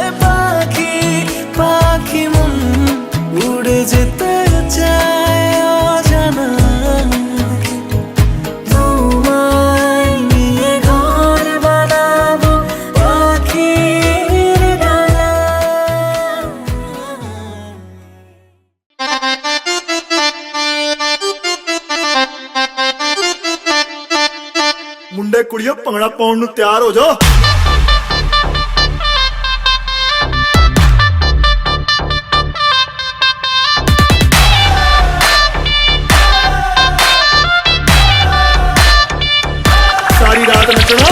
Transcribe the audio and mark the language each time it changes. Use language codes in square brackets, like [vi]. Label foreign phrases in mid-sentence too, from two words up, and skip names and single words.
[bn] পাখি পাখি মন উড়ে যেতে চায় অজানায়, তোমায় নিয়ে ঘর বানাবো পাখির ডানায়। [pa] ਮੁੰਡੇ ਕੁੜੀਓ ਭੰਗੜਾ ਪਾਉਣ ਨੂੰ ਤਿਆਰ ਹੋ ਜਾਓ। ਸਾਰੀ ਰਾਤ ਨੱਚਣਾ।